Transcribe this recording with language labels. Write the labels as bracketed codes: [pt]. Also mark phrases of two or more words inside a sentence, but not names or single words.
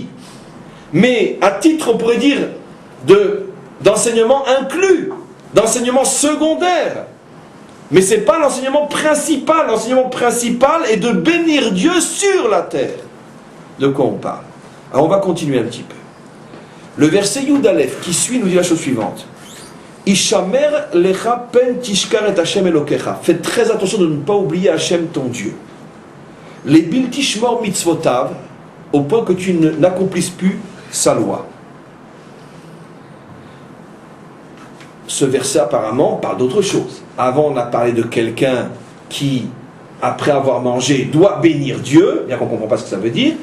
[fr] Mais à titre, on pourrait dire, d'enseignement inclus, d'enseignement secondaire. Mais ce n'est pas l'enseignement principal. L'enseignement principal est de bénir Dieu sur la terre. De quoi on parle? Alors on va continuer un petit peu. Le verset Yud Aleph qui suit nous dit la chose suivante. [he] השמר לך פן תשכח את השם אלוקיך. [fr] Faites très attention de ne pas oublier Hashem ton Dieu. [he] לבלתי שמור מצוותיו, [fr] au point que tu n'accomplisses plus sa loi. ce verset apparemment parle d'autre chose. Avant, on a parlé de quelqu'un qui, après avoir mangé, doit bénir Dieu, bien qu'on ne comprend pas ce que ça veut dire.